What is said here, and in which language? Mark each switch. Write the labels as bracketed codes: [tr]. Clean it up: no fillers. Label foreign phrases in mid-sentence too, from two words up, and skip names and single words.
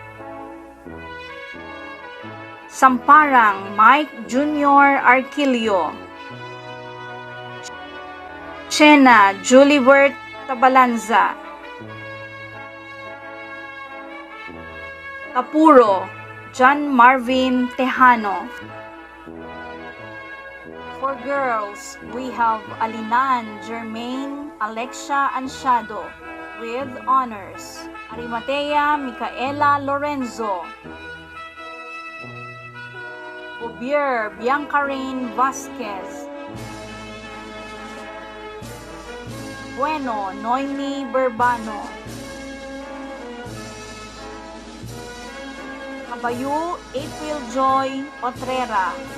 [en] Samparang Mike Jr. Arquilio. Chena Julibert Tabalanza. Tapuro John Marvin Tejano. For girls, we have Alinan Jermaine Alexia Ansiado with honors. Arimatea Micaela Lorenzo. Bobier Biancarin Vasquez. Bueno Noemi Berbano. Kabayu April Joy Otrera.